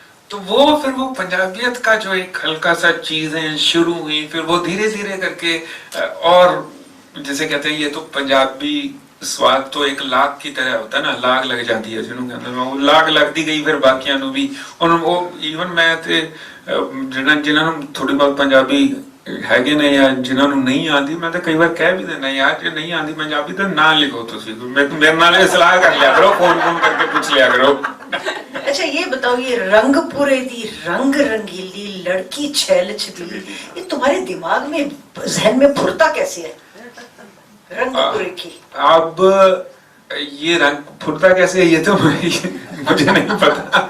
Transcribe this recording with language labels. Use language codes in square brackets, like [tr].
[hi] तो वो फिर वो पंजाबियत का जो एक हल्का सा चीजें शुरू हुई, फिर वो धीरे धीरे करके, और जैसे कहते हैं ये तो पंजाबी स्वाद तो एक लाग की तरह होता है ना, लाग लग जाती है जिन्होंने कहते हैं, वो लाग लगती गई फिर बाकियां भी। और वो इवन मैं जिन्होंने थोड़ी बहुत पंजाबी [pa] ਹੈਗੇ ਨੇ ਜਾਂ ਜਿਨ੍ਹਾਂ ਨੂੰ ਨਹੀਂ ਆਉਂਦੀ, ਮੈਂ ਤਾਂ ਕਈ ਵਾਰ ਕਹਿ ਵੀ ਦਿੰਦਾ ਯਾਰ ਜੇ ਨਹੀਂ ਆਉਂਦੀ ਪੰਜਾਬੀ ਤਾਂ ਨਾ ਲਿਖੋ ਤੁਸੀਂ, ਮੇਰੇ ਨਾਲ ਇਹ ਸਲਾਹ ਕਰ ਲਿਆ ਕਰੋ, [hi] फोन करके पूछ लिया करो। अच्छा ये बताओ, ये [pa] रंगपुरे दी रंग रंगीली लड़की छैल छबीली, [hi] ये तुम्हारे दिमाग में जहन में फुरता कैसे है रंगपुरे की? अब ये रंग फुरता कैसे है ये तो मुझे नहीं पता।